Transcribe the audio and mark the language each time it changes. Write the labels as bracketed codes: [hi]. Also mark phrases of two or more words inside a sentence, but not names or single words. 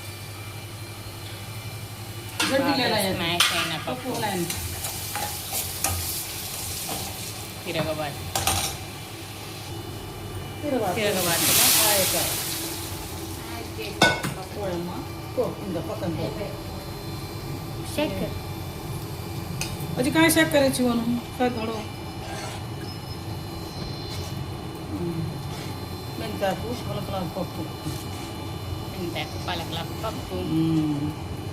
[te] స్మాష్ అయిన పప్పు తిరగబాటు తిరగబాటుగా చక్కెర [mr] अजी काय शेक करायची म्हणून काय थोडं [te] మెంతాకు పలకల పప్పు మెంతాకు పలకల పప్పు